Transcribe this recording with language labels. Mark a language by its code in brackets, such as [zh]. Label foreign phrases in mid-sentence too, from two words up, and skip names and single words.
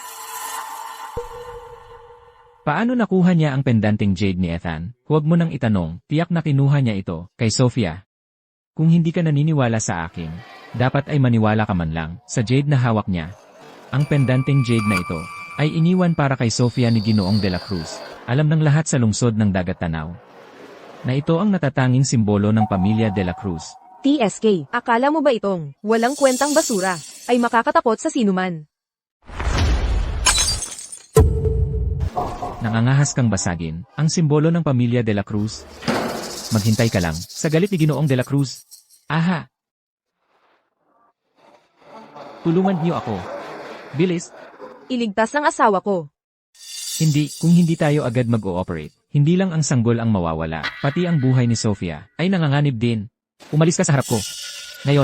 [tl] Paano nakuha niya ang pendanteng jade ni Ethan? Huwag mo nang itanong, tiyak na kinuha niya ito kay Sophia. Kung hindi ka naniniwala sa akin, dapat ay maniwala ka man lang sa jade na hawak niya. Ang pendanteng jade na ito ay iniwan para kay Sofia ni Ginoong de la Cruz. Alam ng lahat sa lungsod ng Dagat Tanaw na ito ang natatanging simbolo ng pamilya de la Cruz. TSK, akala mo ba itong walang kwentang basura ay makakatakot sa sinuman? Nangangahas kang basagin ang simbolo ng pamilya de la Cruz. Maghintay ka lang sa galit ni Ginoong de la Cruz. Aha! Tulungan niyo ako. Bilis! Iligtas ang asawa ko. Hindi, kung hindi tayo agad mag-ooperate, hindi lang ang sanggol ang mawawala, pati ang buhay ni Sofia ay nanganganib din. Umalis ka sa harap ko. Ngayon,